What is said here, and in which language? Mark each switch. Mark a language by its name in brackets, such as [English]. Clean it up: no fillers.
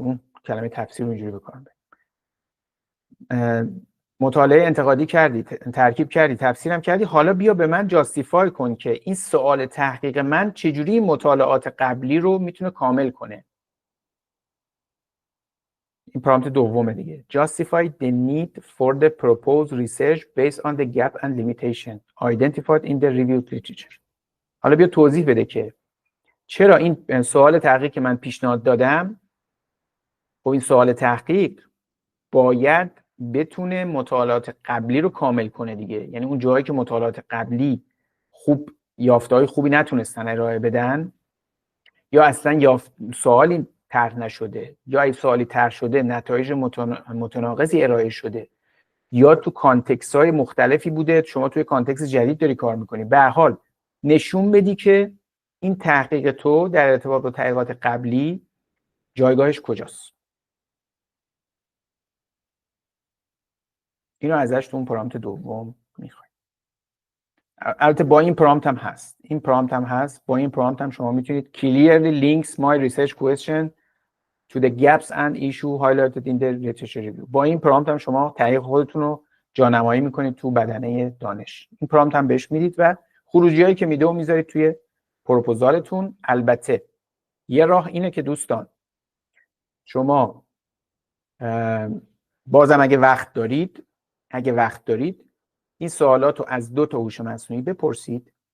[Persian] اون کلمه تفسیر رو اینجوری بکنم. مطالعه انتقادی کردی، ترکیب کردی، تفسیرم کردی، حالا بیا به من جاستیفای کن که این سوال تحقیق من چجوری مطالعات قبلی رو میتونه کامل کنه. این پرامپت دومه دیگه. [English] Justify the need for the proposed research based on the gap and limitation identified in the reviewed literature. [Persian] حالا بیا توضیح بده که چرا این سوال تحقیق که من پیشنهاد دادم، خب این سوال تحقیق باید بتونه مطالعات قبلی رو کامل کنه دیگه. یعنی اون جایی که مطالعات قبلی خوب یافته‌های خوبی نتونستن ارائه بدن، یا اصلا سوالی طرح نشده، یا اگه سوالی طرح شده نتایج متناقضی ارائه شده، یا تو کانتکست‌های مختلفی بوده، شما توی کانتکست جدید داری کار می‌کنی، به هر حال نشون بدی که این تحقیق تو در ارتباط با تحقیقات قبلی جایگاهش کجاست. اینو ازش تو اون پرامپت دوم میخوایم. البته با این پرامپت هم هست. با این پرامپت هم شما میتونید [English] clearly links my research question to the gaps and issue highlighted in the literature review. [Persian] با این پرامپت هم شما تحقیق خودتون رو جانمایی میکنید تو بدنه دانش. این پرامپت هم بهش میدید و خروجیایی که میده و میذارید توی پروپوزالتون. البته یه راه اینه که دوستان شما بازم اگه وقت دارید این سوالات رو از 2 تا هوش مصنوعی بپرسید.